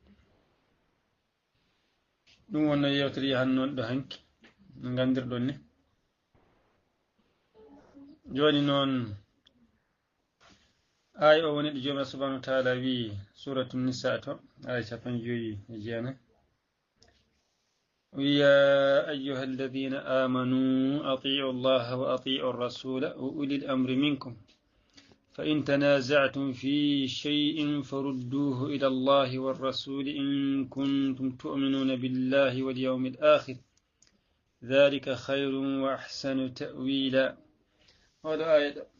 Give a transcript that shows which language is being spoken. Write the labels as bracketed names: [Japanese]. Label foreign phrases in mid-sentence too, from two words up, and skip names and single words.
[Fula] ɗum wonno yewtere yahannon ɗo hanki no gandirɗon ni joni noon ay o woni ɗo jomiraɗo [Arabic] سبحانه وتعالى [Fula] wi [Arabic] سورة النساء [Fula] to ay 59 [Arabic] يا أيها الذين آمنوا أطيعوا الله وأطيعوا الرسول وأولي الأمر منكم فإن تنازعتم في شيء فردوه إلى الله والرسول إن كنتم تؤمنون بالله واليوم الآخر ذلك خير وأحسن تأويلا هذا آية